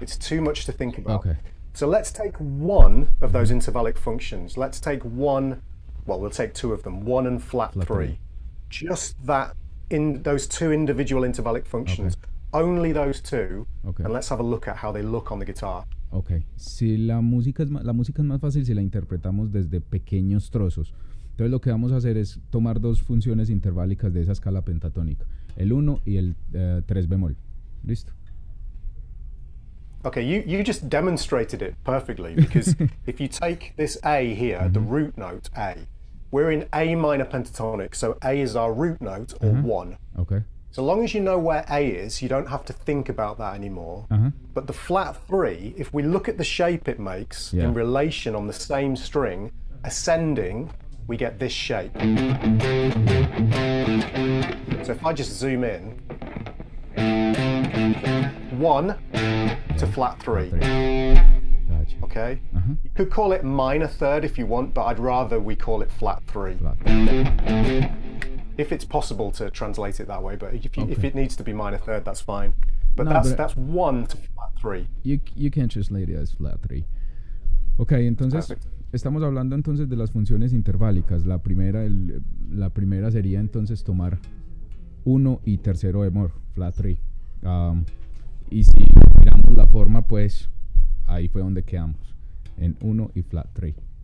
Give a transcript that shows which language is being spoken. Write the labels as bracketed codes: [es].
[en] It's too much to think about. Okay. So let's take one of those intervallic functions. Let's take one, well, we'll take 2 of them, 1 and flat 3. Just that those two individual intervallic functions, only those two, and let's have a look at how they look on the guitar. [es] Ok, si la música es más fácil si la interpretamos desde pequeños trozos. Entonces lo que vamos a hacer es tomar dos funciones interválicas de esa escala pentatónica, el 1 y el 3 bemol. ¿Listo? [en] Okay, you just demonstrated it perfectly, because if you take this A here, the root note A, we're in A minor pentatonic, so A is our root note, or 1. Okay. So long as you know where A is, you don't have to think about that anymore. But the flat 3, if we look at the shape it makes in relation on the same string, ascending, we get this shape. So if I just zoom in, 1 to flat 3. Gotcha. Okay? You could call it minor third if you want, but I'd rather we call it flat 3. If it's possible to translate it that way, but if it needs to be minor third, that's fine. But that's 1 to flat 3. You can translate it as flat 3. [es] Ok, entonces estamos hablando entonces de las funciones interválicas. La primera sería entonces tomar 1 y tercero bemol, flat 3. Y si miramos la forma, pues ahí fue donde quedamos, en 1 y flat 3.